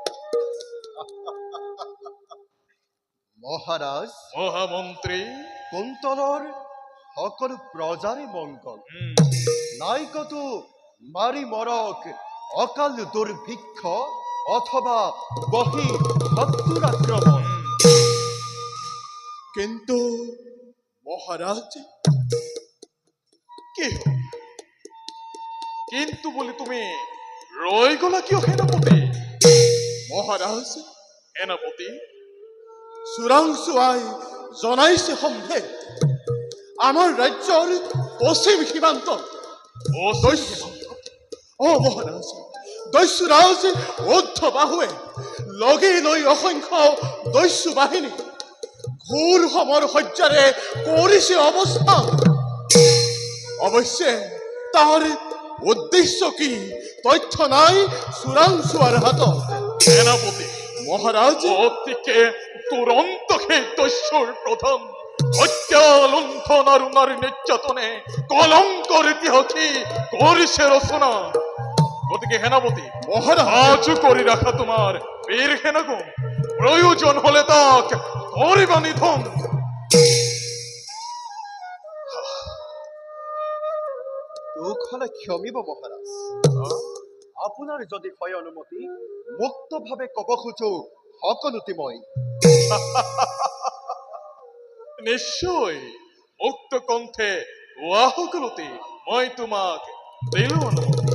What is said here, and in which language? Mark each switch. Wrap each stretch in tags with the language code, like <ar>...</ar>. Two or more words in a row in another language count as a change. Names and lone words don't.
<as>মহাৰাজ মহামন্ত্ৰী কুন্তলৰ সকলো প্ৰজাৰে মংগল নাই কতো মাৰি মৰক অকাল দুৰ্ভিক্ষ অথবা বহি শত্ৰুৰ আক্ৰমণ।</as> <bn>কিন্তু মহারাজ কি কিন্তু বলি তুমি রয়ে গলা কিয় সেনাপতি?</bn> <as>মহাৰাজ সেনাপতি চোৰাংচোৱাই জনাইছে সম্ভেদ আমাৰ ৰাজ্যৰ পশ্চিম সীমান্তত মহাৰাজ দস্যুৰাজ ঊৰ্ধ্ববাহুৱে লগে লৈ অসংখ্য দস্যু বাহিনী ঘোৰ সমৰ সজ্জাৰে কৰিছে অৱস্থান। অৱশ্যে তাৰ উদ্দেশ্য কি তথ্য নাই চোৰাংচোৱাৰ হাতত। সেনাপতি মহাৰাজ</as> <bn>অতিকে তুরন্ত সেই দস্যুর প্রধান হত্যা লুণ্ঠন আর নারী নির্যাতনে কলঙ্কর ইতিহাসে করিছে রচনা।</bn> <as>গতিকে সেনাপতি মহারাজ</as> <bn>আজও করে রাখা তোমার বীর সেনাগণ প্রয়োজন হলে তাক করিবা নিধন। দুখ হলে ক্ষমিব মহারাজ।</bn> <as>আপোনাৰ যদি হয় অনুমতি, মুক্তভাৱে ক'ব খোজো সকলোটি মই। নিশ্চয় মুক্ত কণ্ঠে কোৱা সকলোতে মই তোমাক দিলো অনুমতি।</as>